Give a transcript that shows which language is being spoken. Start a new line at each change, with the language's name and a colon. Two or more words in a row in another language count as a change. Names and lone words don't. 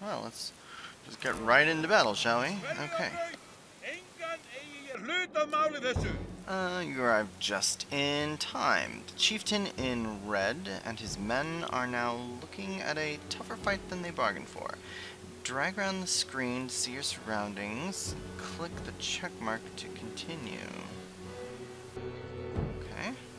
English: let's just get right into battle, shall we? Okay.
Icelandic: Engan eigi ég hlut að máli þessu.
English: You arrived just in time. The chieftain in red and his men are now looking at a tougher fight than they bargained for. Drag around the screen to see your surroundings. Click the check mark to continue. Okay.